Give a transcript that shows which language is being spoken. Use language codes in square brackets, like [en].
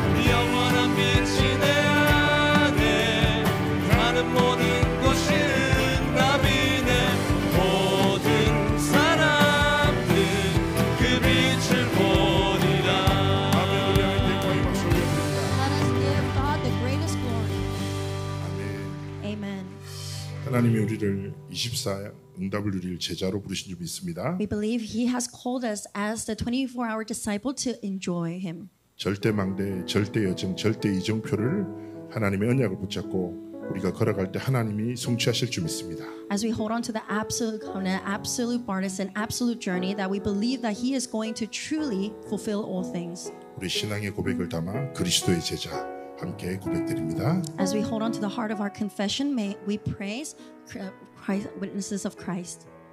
[ko] 영원한 빛이 내 안에 가는 모든 곳이 응답이네 모든 사람들 그 빛을 보리라 아멘. 우리 하나님 영광의 박수 올려드립니다. [en] Let us give God the greatest glory. [ko] 아멘. [en] Amen. [ko] 하나님이 우리를 24 응답을 누릴 제자로 부르신 줄 믿습니다. [en] We believe He has called us as the 24-hour disciple to enjoy Him. [ko] 절대 망대, 절대 여정, 절대 이정표를 하나님의 언약을 붙잡고 우리가 걸어갈 때 하나님이 성취하실 줄 믿습니다. [en] As we hold on to the absolute covenant, absolute partisan, absolute journey, that we believe that He is going to truly fulfill all things. [ko] 우리 신앙의 고백을 담아 그리스도의 제자 함께 고백드립니다. [en] As we hold on to the heart of our confession, may we praise Christ, witnesses of Christ.